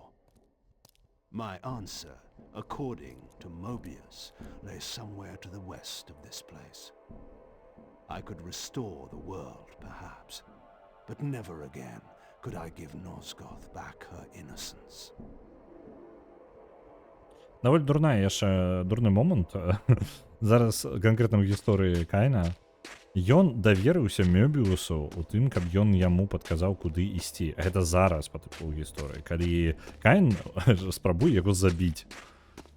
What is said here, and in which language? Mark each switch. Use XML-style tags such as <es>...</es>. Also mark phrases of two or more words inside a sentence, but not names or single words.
<en>My answer, according to Mobius, lay somewhere to the west of this place. I could restore the world, perhaps, but never again could I give Nosgoth back her innocence.</en> <be>Даволі дурная яшчэ дурны момант. Зараз канкрэтна ў гісторыі Каіна ён даверыўся Мёбіусу у тым, каб ён яму падказаў, куды ісці. Гэта зараз па тыпу гісторыі, калі Каін спрабуе яго забіць.</be>